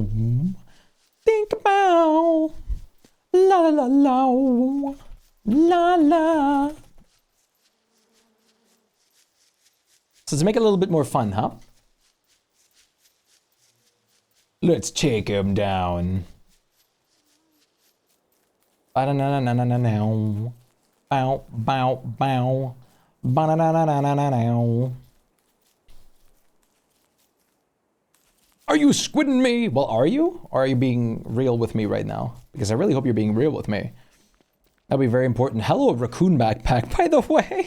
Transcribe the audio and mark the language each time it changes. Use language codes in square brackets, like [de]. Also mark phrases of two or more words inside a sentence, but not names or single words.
[en] Think about la la la la la. So to make it a little bit more fun, huh? Let's take him down. Ba-da-na-na-na-na-now. Bow, bow, bow. Ba-da-na-na-na-na-now. Are you squidding me? Well, are you? Or are you being real with me right now? Because I really hope you're being real with me. That'd be very important. Hello, raccoon backpack, by the way.